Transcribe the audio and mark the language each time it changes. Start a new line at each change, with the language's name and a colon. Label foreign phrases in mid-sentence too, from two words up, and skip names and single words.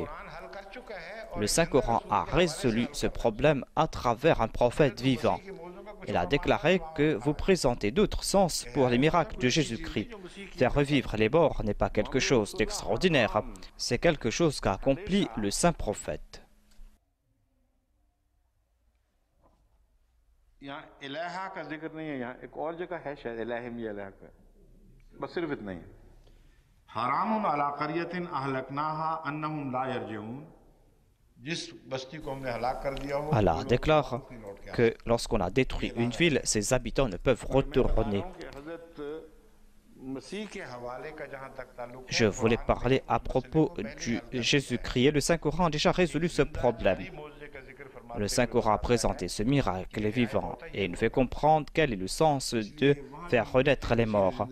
French: Le Saint-Coran a résolu ce problème à travers un prophète vivant. Il a déclaré que vous présentez d'autres sens pour les miracles de Jésus-Christ. Faire revivre les morts n'est pas quelque chose d'extraordinaire. C'est quelque chose qu'a accompli le saint prophète.
Hindi: यहाँ इलाहा का जिक्र नहीं है, यहाँ एक और जगह है शायद इलाहिम या इलाहा का, बस सिर्फ इतना ही।
Arabic: حرام على قرية أهلكناها أنهم لا يرجعون,
Hindi: जिस बस्ती को हमने हलाक कर दिया हो।
French: Allah déclare que lorsqu'on a détruit une ville, ses habitants ne peuvent retourner. Je voulais parler à propos du Jésus-Christ et le Saint-Coran a déjà résolu ce problème. Le Saint-Coran a présenté ce miracle vivant et il nous fait comprendre quel est le sens de faire renaître les morts.